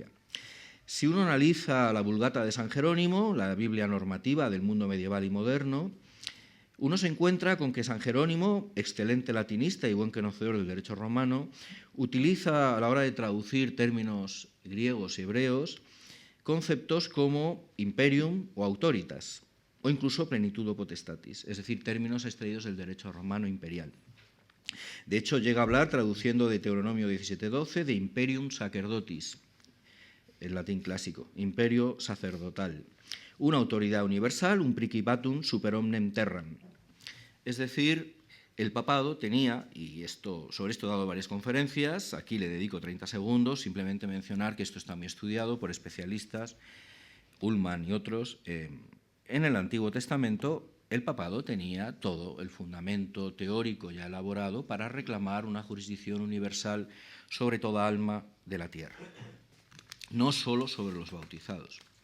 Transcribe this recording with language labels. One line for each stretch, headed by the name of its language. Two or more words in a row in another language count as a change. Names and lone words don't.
Spanish: Si uno analiza la Vulgata de San Jerónimo, la Biblia normativa del mundo medieval y moderno, uno se encuentra con que San Jerónimo, excelente latinista y buen conocedor del derecho romano, utiliza a la hora de traducir términos griegos y hebreos conceptos como imperium o autoritas, o incluso plenitud o potestatis, es decir, términos extraídos del derecho romano imperial. De hecho, llega a hablar, traduciendo de Deuteronomio 17:12, de
Latin: imperium sacerdotis,
Spanish: el latín clásico, imperio sacerdotal, una autoridad universal, un
Latin: principatum super omnem terram.
Spanish: Es decir, el papado tenía, y sobre esto he dado varias conferencias, aquí le dedico 30 segundos, simplemente mencionar que esto está muy estudiado por especialistas, Ullmann y otros. En el Antiguo Testamento, el papado tenía todo el fundamento teórico ya elaborado para reclamar una jurisdicción universal sobre toda alma de la tierra, no solo sobre los bautizados.